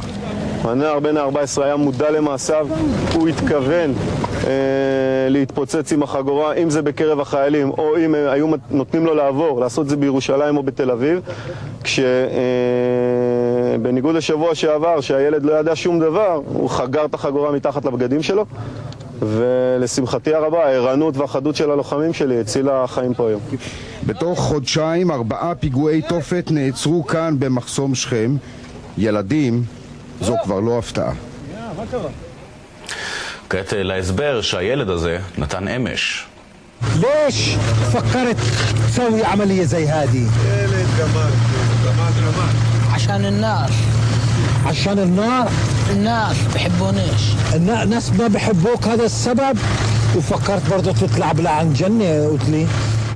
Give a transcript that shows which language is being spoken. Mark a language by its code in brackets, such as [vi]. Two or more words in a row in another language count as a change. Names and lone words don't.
[he] הנער בן 14 היה מודע למעשיו, הוא התכוון להתפוצץ עם החגורה, אם זה בקרב החיילים או אם היו נותנים לו לעבור, לעשות את זה בירושלים או בתל אביב, כשבניגוד לשבוע שעבר שהילד לא ידע שום דבר, הוא חגר את החגורה מתחת לבגדים שלו, ולשמחתי הרבה הערנות והחדות של הלוחמים שלי הצילה חיים פה היום. בתוך חודשיים 4 פיגועי תופת נעצרו כאן במחסום שכם. ילדים זו כבר לא הפתעה. כעת להסבר שהילד הזה נתן אמש. [ar] ليش فكرت تسوي عملية زي هذه؟ جمال عشان الناس. عشان النار؟ الناس بحبونيش. الناس ما بحبوك، هذا السبب؟ وفكرت برضه تطلع بلا عن جنة قلت لي؟